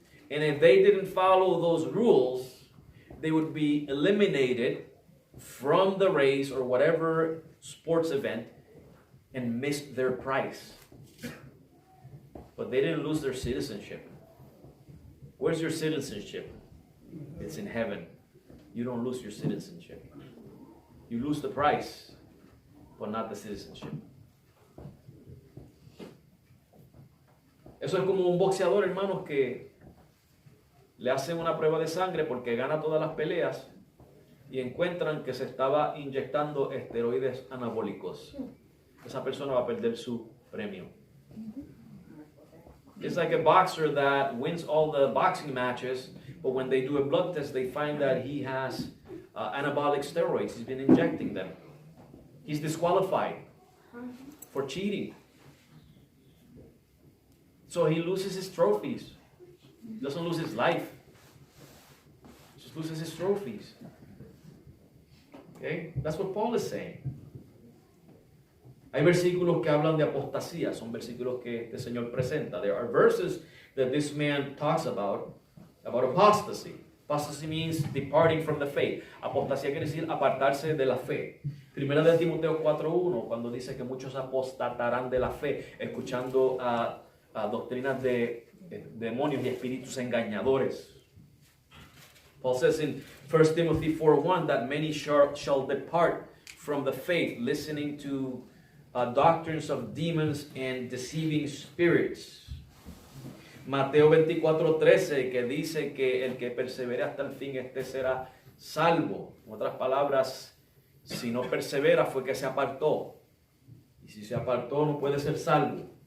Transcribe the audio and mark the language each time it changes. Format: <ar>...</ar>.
<en>And if they didn't follow those rules, they would be eliminated from the race or whatever sports event and missed their prize. But they didn't lose their citizenship. Where's your citizenship? It's in heaven. You don't lose your citizenship. You lose the prize, but not the citizenship.</en> <es>Eso es como un boxeador, hermanos, que le hacen una prueba de sangre porque gana todas las peleas y encuentran que se estaba inyectando esteroides anabólicos. Esa persona va a perder su premio.</es> <en>It's like a boxer that wins all the boxing matches, but when they do a blood test, they find that he has anabolic steroids. He's been injecting them. He's disqualified for cheating. So he loses his trophies. Doesn't lose his life. Just loses his trophies. Okay? That's what Paul is saying.</en> <es>Hay versículos que hablan de apostasía. Son versículos que este Señor presenta.</es> <en>There are verses that this man talks about apostasy. Apostasy means departing from the faith.</en> <es>Apostasía quiere decir apartarse de la fe. Primera de Timoteo 4:1, cuando dice que muchos apostatarán de la fe, escuchando a doctrinas de demonios y espíritus engañadores.</es> <en>Paul says in 1 Timothy 4:1 that many shall depart from the faith, listening to doctrines of demons and deceiving spirits.</en> <es>Mateo 24:13, que dice que el que persevere hasta el fin, este será salvo. En otras palabras, si no persevera fue que se apartó. Y si se apartó no puede ser salvo.</es>